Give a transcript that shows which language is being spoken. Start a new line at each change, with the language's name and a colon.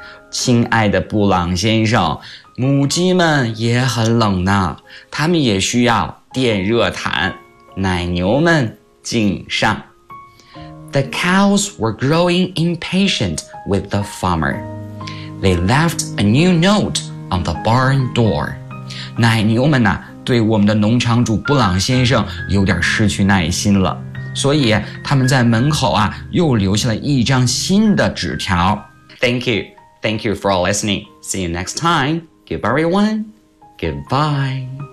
Chinese: 亲爱的布朗先生，母鸡们也很冷呢，他们也需要电热毯。奶牛们敬上。
English: The cows were growing impatient with the farmer. They left a new note on the barn door.
Chinese: 奶牛们呢，对我们的农场主布朗先生有点失去耐心了，所以他们在门口啊，又留下了一张新的纸条。
English: Thank you. Thank you for listening. See you next time. Goodbye, everyone. Goodbye.